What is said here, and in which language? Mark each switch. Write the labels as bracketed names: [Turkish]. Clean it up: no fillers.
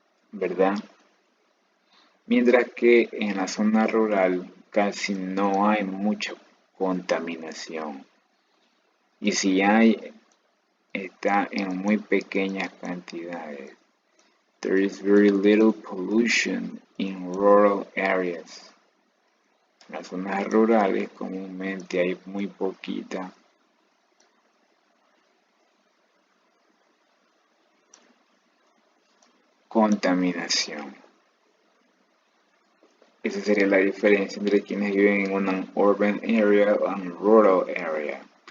[Spanish] ¿Verdad? Mientras que en la zona rural casi no hay mucha contaminación. Y si hay, está en muy pequeñas cantidades. [English] There is very little pollution in rural areas. [Spanish] En las zonas rurales comúnmente hay muy poquita contaminación. Esa sería la diferencia entre quienes viven en una urban area o un rural area.